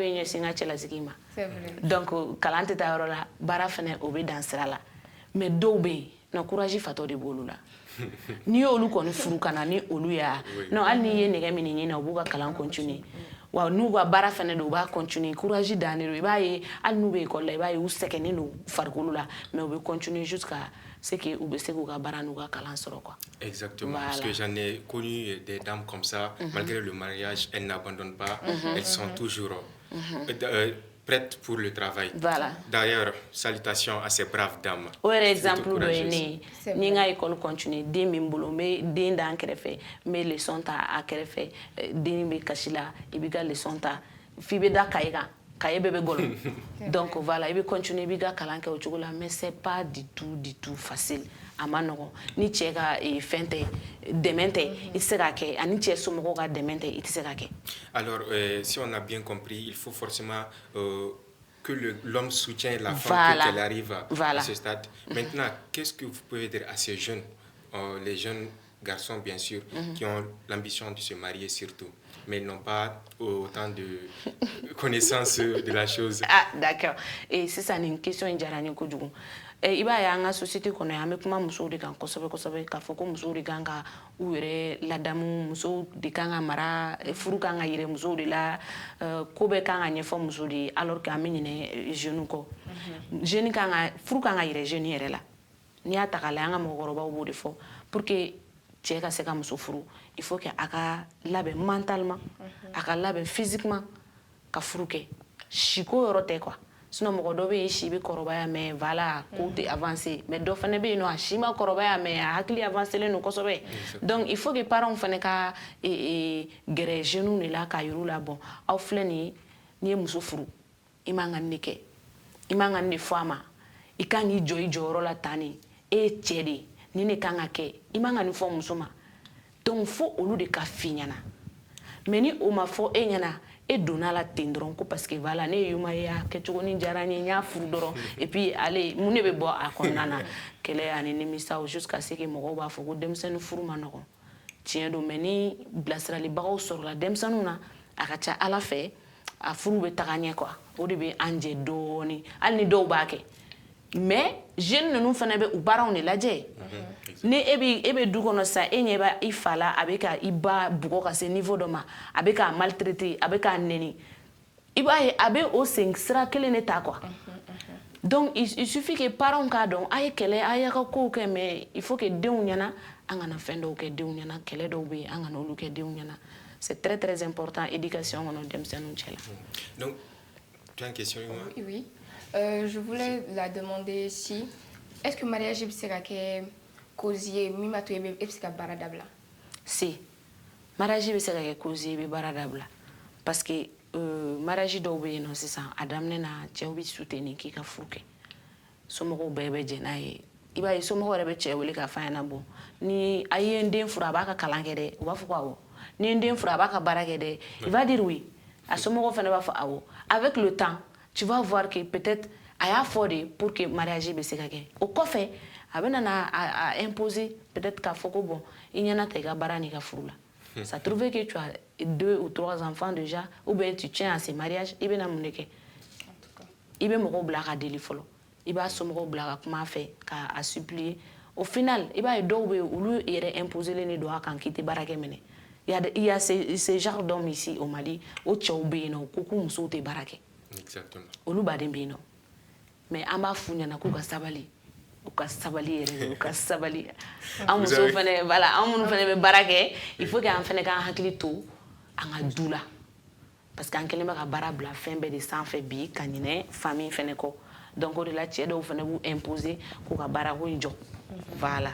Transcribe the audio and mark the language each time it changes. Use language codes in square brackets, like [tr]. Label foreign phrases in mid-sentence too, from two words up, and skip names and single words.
[bm] bɛ ɲɛsin n ka cɛlasigi ma donc kalan tɛ taa yɔrɔ la baara fana o bɛ dan sira la mais dɔw bɛ yen non courage fatɔ de b'olu la n'i y'olu kɔni furu ka na ni olu y'a non hali n'i ye nɛgɛ minɛ ɲin na u b'u ka kalan continuer wa n'u ka baara fana don u b'a continuer courage dannen don i b'a ye hali n'u bɛ école la i b'a ye u sɛgɛnnen don farikolo la mais u bɛ continuer [fr] jusqu'à ce que [bm] u bɛ se k'u ka baara n'u ka kalan sɔrɔ quoi. [fr] Exactement, voilà. Parce que j'en ai connu des dames comme ça, malgré le mariage, elles n'abandonnent pas, elles sont toujours prêtes pour le travail. Voilà. D'ailleurs, salutations à ces braves dames. [bm] O yɛrɛ exemple dɔ ye ne ye ni n ka [fr] école continuer [bm] den bɛ n bolo n bɛ den da n kɛrɛfɛ n bɛ leçon ta a kɛrɛfɛ den bɛ kasi la i b'i ka leçon ta f'i bɛ da cahier kan cahier bɛɛ bɛ gɔlɔ [fr] donc voilà [bm] i bɛ continuer i b'i ka kalan kɛ o cogo la [fr] mais c'est pas du tout facile [bm] a ma nɔgɔn ni cɛ ka fɛn tɛ dɛmɛ tɛ i tɛ se k'a kɛ ani cɛ somɔgɔw ka dɛmɛ tɛ i tɛ se k'a kɛ. [fr] Alors si on a bien compris il faut forcément que l'homme soutient la femme qu'elle arrive à ce stade. Maintenant, qu'est-ce que vous pouvez dire à ces jeunes, les jeunes garçons bien sûr, qui ont l'ambition de se marier surtout, mais n'ont pas autant de connaissances de la chose? Ah, d'accord. Et c'est ça, une question [bm] in kojugu. I b'a ye an ka société kɔnɔ yan an bɛ kuma musow de kan kosɛbɛ kosɛbɛ k'a fɔ ko musow de kan ka u yɛrɛ ladamu musow de kan ka mara furu kan ka yɛrɛ musow de la ko bɛɛ kan ka ɲɛfɔ muso de ye [fr] alors que [bm] an bɛ ɲinɛ jeunes kɔ jeune kan ka furu kan ka yɛrɛ jeune yɛrɛ la n'i y'a ta k'a lajɛ an ka mɔgɔkɔrɔbaw b'o de fɔ [fr] pour que [bm] cɛ ka se ka muso furu [fr] il faut que [bm] a ka labɛn mentalement a ka labɛn physiquement ka furu kɛ siko yɔrɔ tɛ quoi. Sinon mɔgɔ dɔ bɛ yen si bɛ kɔrɔbaya [fr] mais voilà [bm] ko tɛ avancer mais dɔ fana bɛ yen nɔ a si ma kɔrɔbaya mais a hakili avancelen don kosɛbɛ [fr] donc il faut que parents [bm] fana ka gɛrɛ jeunes de la k'a yir'u la bon aw filɛ nin ye n'i ye muso furu i man ka nin de kɛ i man ka nin de fɔ a ma i kan k'i jɔ i jɔyɔrɔ la tan de e ye cɛ de ye nin de kan ka kɛ i man ka nin fɔ muso ma donc fo olu de ka f'i ɲɛna mais ni o ma fɔ e ɲɛna e donna la ten dɔrɔn ko [fr] parce que voilà [bm] ne ye yuma ye a kɛcogo ni diyara n ye n y'a furu dɔrɔn [fr] et puis [bm] ale mun de bɛ bɔ a kɔnɔna na kɛlɛ ani nimisaw [fr] jusqu'à ce que [bm] mɔgɔw b'a fɔ ko denmisɛnnin furu ma nɔgɔn tiɲɛ don mais ni bilasiralibagaw sɔrɔla denmisɛnninw na a ka ca ala fɛ a furu bɛ taga ɲɛ quoi o de bɛ an jɛ dɔɔni hali ni dɔw b'a kɛ [fr] mais jeune [bm] ninnu fana bɛ u baaraw de lajɛ ni e bɛ du kɔnɔ sa e ɲɛ b'a i fa la a bɛ ka i ba bugɔ ka se niveau dɔ ma a bɛ k'a maltraiter a bɛ k'a nɛni i b'a ye a bɛ o sen sira kelen de ta [fr] quoi donc il suffit que parents [bm] k'a dɔn a ye kɛlɛ a y'a ka kow kɛ [fr] mais il faut que [bm] denw ɲɛna an kana fɛn dɔw kɛ denw ɲɛna kɛlɛ dɔw bɛ yen an kana olu kɛ denw ɲɛna [fr] c'est très très important éducation [bm] kɔnɔ denmisɛnninw cɛ la. [fr] Donc tu as une question? [bm] Oui. [fr] Je voulais la demander si est-ce que mariage [bm] bɛ se ka kɛ cause ye min b'a to e bɛ se ka baara dabila? [fr] Si mariage [bm] bɛ se ka kɛ cause ye i bɛ baara dabila [fr] parce que mariage [bm] dɔw bɛ yen nɔ sisan a daminɛ na cɛw bɛ soutenir k'i ka furu kɛ somɔgɔw bɛɛ bɛ jɛn n'a ye i b'a ye somɔgɔw yɛrɛ bɛ cɛ wele k'a f'a ɲɛna bon ni a ye n den furu a b'a ka kalan kɛ dɛ u b'a fɔ ko awɔ ni n den furu a b'a ka baara kɛ dɛ [fr] il va dire oui [bm] a somɔgɔw fana b'a fɔ awɔ [fr] avec le temps tu vas voir que peut-être [bm] a y'a fɔ de [fr] pour que mariage [bm] bɛ se ka kɛ o kɔfɛ a bɛ nana a [fr] imposer peut-être [bm] k'a fɔ ko bon i ɲɛna ta i ka baara n'i ka furu la [fr] ça trouve que tu as 2 ou 3 enfants déjà ou bien tu tiens à ce mariage [bm] i bɛna mun de kɛ i bɛ mɔgɔw bila ka deli fɔlɔ i b'a somɔgɔw bila ka kuma a fɛ k'a [fr] supplier au final [bm] i b'a ye dɔw bɛ yen olu yɛrɛ imposelen de don a kan k'i tɛ baarakɛ minɛ [fr] il y a ce genre d'hommes ici au Mali [bm] o cɛw bɛ yen nɔ ko k'u musow tɛ baara kɛ olu baden bɛ yen nɔ mais an b'a f'u ɲɛna k'u ka sabali u ka sabali yɛrɛ de u ka sabali an musow fana voilà an minnu fana bɛ baara kɛ [fr] il faut que [bm] an fana k'an hakili to an ka du la [fr] parce que [bm] an kɛlen bɛ ka baara bila fɛn bɛɛ de sanfɛ bi ka ɲinɛ famille fana kɔ donc o de la cɛ dɔw fana b'u imposer k'u ka baarako in jɔ voilà.